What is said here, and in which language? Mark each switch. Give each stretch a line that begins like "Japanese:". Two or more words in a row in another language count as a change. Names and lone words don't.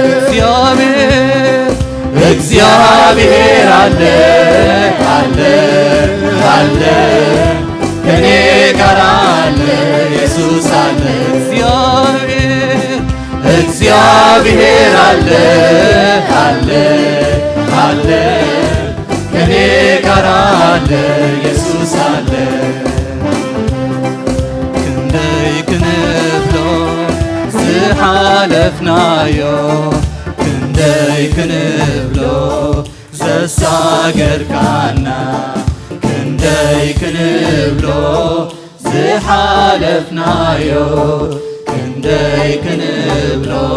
Amharic: እግዚአብሔር አለ አለ አለ ከኔ ጋር አለ ኢየሱስ አለ እግዚአብሔር አለ አለ አለ ከኔ ጋር አለ ኢየሱስ አለ
Tigrinya: ክንደይ ክንብሎ ዝሓለፍናዮ ክንደይ ክንብሎ ዘሳገርካና ክንደይ ክንብሎ ዝሓለፍናዮ ክንደይ ክንብሎ